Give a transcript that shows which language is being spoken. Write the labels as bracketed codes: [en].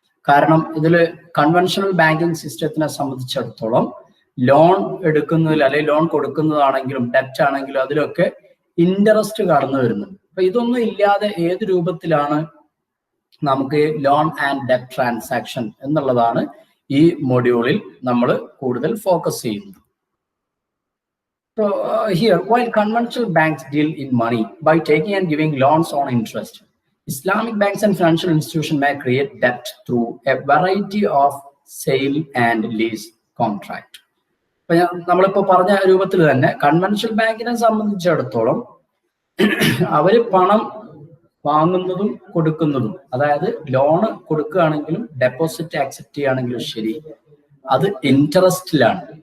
[ml] കാരണം ഇതിൽ conventional banking സിസ്റ്റത്തിനെ സംബന്ധിച്ചിടത്തോളം ലോൺ എടുക്കുന്നതിൽ അല്ലെങ്കിൽ ലോൺ കൊടുക്കുന്നതാണെങ്കിലും ഡെറ്റ് ആണെങ്കിലും അതിലൊക്കെ ഇൻട്രസ്റ്റ് കടന്നു വരുന്നുണ്ട്. അപ്പൊ ഇതൊന്നും ഇല്ലാതെ ഏത് രൂപത്തിലാണ് നമുക്ക് ലോൺ ആൻഡ് ഡെറ്റ് ട്രാൻസാക്ഷൻ എന്നുള്ളതാണ് ഈ മൊഡ്യൂളിൽ നമ്മൾ കൂടുതൽ ഫോക്കസ് ചെയ്യുന്നത്. [en] So here, while conventional banks deal in money by taking and giving loans on interest, Islamic banks and financial institutions may create debt through a variety of sale and lease contract. [ml] നമ്മളിപ്പോ പറഞ്ഞ രൂപത്തിൽ തന്നെ conventional ബാങ്കിനെ സംബന്ധിച്ചിടത്തോളം അവര് പണം വാങ്ങുന്നതും കൊടുക്കുന്നതും, അതായത് ലോണ് കൊടുക്കുകയാണെങ്കിലും ഡെപ്പോസിറ്റ് ആക്സെപ്റ്റ് ചെയ്യുകയാണെങ്കിലും ശരി, അത് ഇൻട്രസ്റ്റിലാണ്.